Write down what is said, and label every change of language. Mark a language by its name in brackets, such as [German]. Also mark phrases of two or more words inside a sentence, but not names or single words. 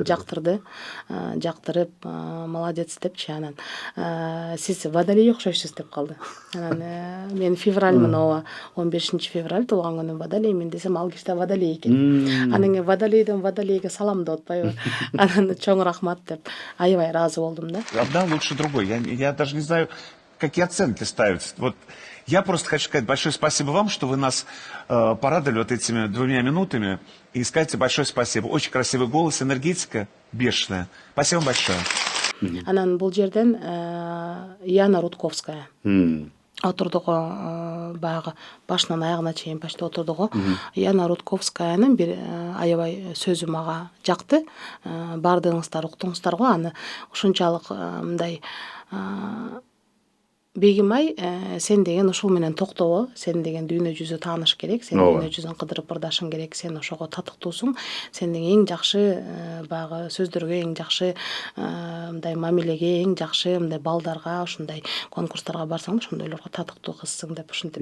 [Kyrgyz] Жактырды, жактырып, молодец депчи. Анан сиз Водолей окшойсуз деп калды. Анан мен февральмын, ооба, 15 февраль туулган күнүм Водолеймин десем, ал киши да Водолей экен. Анан кийин Водолейден Водолейге салам деп атпайбы. Анан чоң рахмат деп аябай ыраазы болдум да. [Russian] Одна лучше другой. Я даже не знаю, какие оценки ставить. Вот я просто хочу сказать большое спасибо вам, что вы нас порадовали вот этими 2 минутами. И скажите большое спасибо. Очень красивый голос, энергетика бешеная. Спасибо вам большое. [Kyrgyz] Анан бул жерден Яна Рудковская отурдук, баягы башынан аягына чейин почти отурдук. Яна Рудковскаянын бир аябай сөзү мага жакты. Баардыгыңыздар уктуңуздар го аны. Ушунчалык мындай Бегимай, сен деген ушул менен токтобо, сен деген дүйнө жүзү тааныш керек, сен дүйнө жүзүн кыдырып ырдашың керек, сен ошого татыктуусуң, сен эң жакшы баягы сөздөргө, эң жакшы мындай мамилеге, эң жакшы мындай балдарга, ушундай конкурстарга барсаң, ошондойлорго татыктуу кызсың деп ушинтип.